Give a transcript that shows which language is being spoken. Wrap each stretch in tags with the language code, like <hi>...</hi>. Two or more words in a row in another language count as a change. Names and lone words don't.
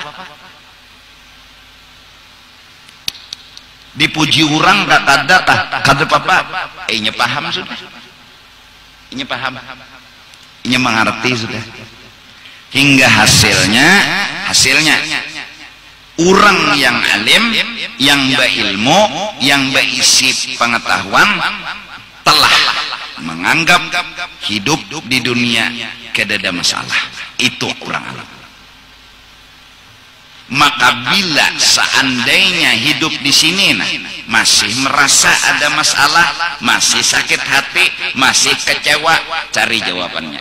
<bjn>Dipuji orang kah kada apa? Inya paham sudah, inya paham, inya mengerti sudah.</bjn> <id>Hingga hasilnya orang yang alim, yang berilmu, yang berisi pengetahuan telah menganggap hidup di dunia kada ada masalah. Itu orang alim. Maka bila seandainya hidup di sini masih merasa ada masalah, masih sakit hati, masih kecewa, cari jawabannya.</id>